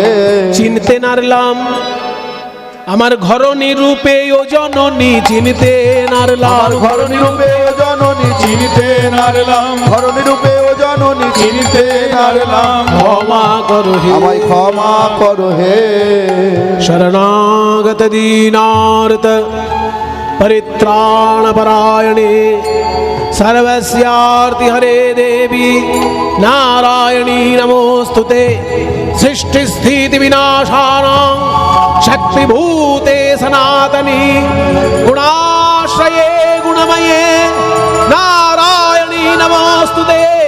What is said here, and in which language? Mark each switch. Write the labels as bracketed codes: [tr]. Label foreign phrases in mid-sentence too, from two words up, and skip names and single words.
[bn] চিনতে নারলাম আমার ঘরণী রূপে ও জননী, চিনতে নারলাম ঘরণী রূপে ও জননী চিনতে নারলাম। ঘরণী রূপে ও জননী চিনতে নারলাম। ক্ষমা করো হে, আমায় ক্ষমা করো হে। [sa] শরণাগত দীনার্ত परित्राण परायणे सर्वस्यार्ति हरे देवी नारायणी नमोस्तुते सृष्टि स्थिति विनाशानां शक्तिभूते सनातनी गुणाश्रये गुणमये नारायणी नमोस्तुते